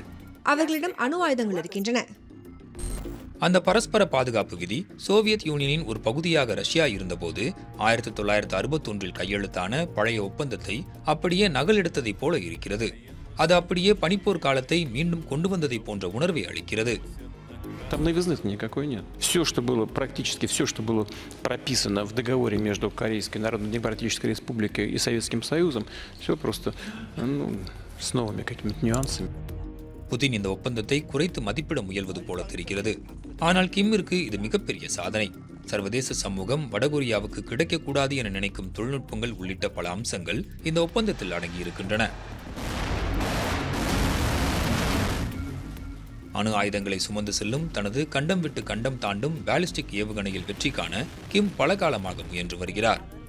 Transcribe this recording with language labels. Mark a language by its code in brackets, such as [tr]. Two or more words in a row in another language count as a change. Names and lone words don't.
[ta] அவர்களிடம் அணு ஆயுதங்கள் இருக்கின்றன. அந்த பரஸ்பர பாதுகாப்பு விதி சோவியத் யூனியனின் ஒரு பகுதியாக ரஷ்யா இருந்தபோது 1961 கையெழுத்தான பழைய ஒப்பந்தத்தை அப்படியே நகலெடுத்ததைப் போல இருக்கிறது. அது அப்படியே பனிப்போர் காலத்தை மீண்டும் கொண்டு வந்ததை போன்ற உணர்வை அளிக்கிறது. [ru] Там новизны-то никакой нет. Все, что было, практически все, что было прописано в договоре между Корейской Народно-Демократической Республикой и Советским Союзом, все просто с новыми какими-то нюансами. [ta] புதின் இந்த ஒப்பந்தத்தை குறைத்து மதிப்பிட முயல்வது போல தெரிகிறது. ஆனால் கிம்மிற்கு இது மிகப்பெரிய சாதனை. சர்வதேச சமூகம் வடகொரியாவுக்கு கிடைக்கக்கூடாது என நினைக்கும் தொழில்நுட்பங்கள் உள்ளிட்ட பல அம்சங்கள் இந்த ஒப்பந்தத்தில் அடங்கியிருக்கின்றன. அணு ஆயுதங்களை சுமந்து செல்லும் தனது கண்டம் விட்டு கண்டம் தாண்டும் பாலிஸ்டிக் ஏவுகணையில் வெற்றி காண கிம் பல காலமாக முயன்று வருகிறார்.